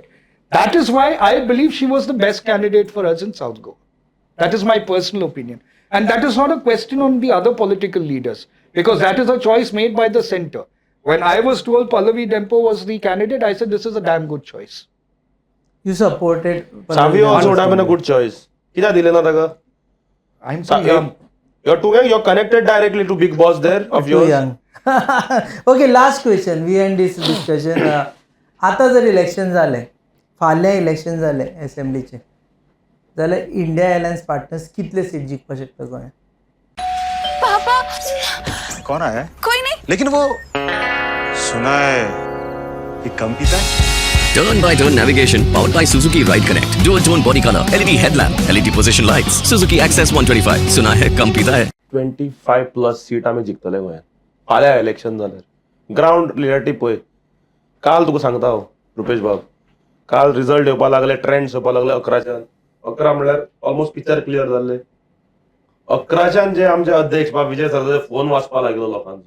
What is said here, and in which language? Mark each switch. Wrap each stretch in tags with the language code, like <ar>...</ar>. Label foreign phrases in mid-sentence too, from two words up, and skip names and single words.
<en>That is why I believe she was the best candidate for us in South Goa. That is my personal opinion. And that is not a question on the other political leaders, because that is a choice made by the center. When I was told Pallavi Dempo was the candidate, I said this is a damn good choice. you supported Savio also would have been a good choice.</en> <kok>कित्याक दिले ना ताका?</kok> <en>I'm too young. You're too young. You're connected directly to big boss there of too yours. young OK last question we end this discussion</en> <kok>आता जर इलेक्शन झाले फाल्यां इलेक्शन झाले असेंब्लीचे जाल्यार इंडिया एलायन्स पार्टनर्स कितले सीट जिखपाक शकता गोंयांत?</kok> <hi>कौन आया है? कोई नहीं। लेकिन वो सुना है कि कम पीता है।</hi> <en>Turn by turn navigation powered by Suzuki Ride Connect. Dual tone body color, LED headlamp, LED position lights. Suzuki Access 125.</en> <hi>सुना है कम पीता है.</hi> <kok>25+ सीट आमी जिखतले गोंयांत. फाल्यां इलेक्शन जाल्यार</kok> <en>ground reality</en> <kok>पळय. काल तुका सांगता हांव रुपेश बाब, काल रिजल्ट येवपाक लागले, ट्रेंड्स येवपाक लागले 11च्यान. 11 म्हणल्यार</kok> <en>almost picture clear</en> <kok>जाल्ले. 11च्यान जे आमचे अध्यक्ष बाब विजय सरदेसाय फोन वाचपाक लागलो लोकांचो.</kok>